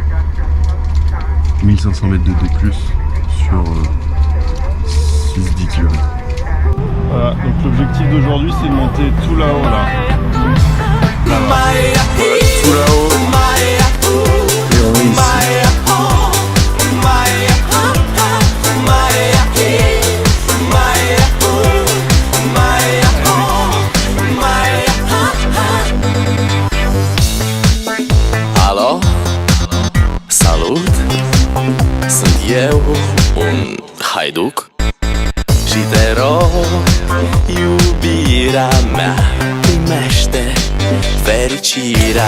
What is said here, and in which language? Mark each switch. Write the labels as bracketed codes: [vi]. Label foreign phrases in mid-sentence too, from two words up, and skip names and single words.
[fr] 1500 mètres de D+, sur 6-10 km. Voilà, donc l'objectif d'aujourd'hui c'est de monter tout là-haut là. Tout là-haut. Et on est ici. [ro] Alo, salut, sunt eu, un haiduc și te rog, iubirea mea, primește fericirea.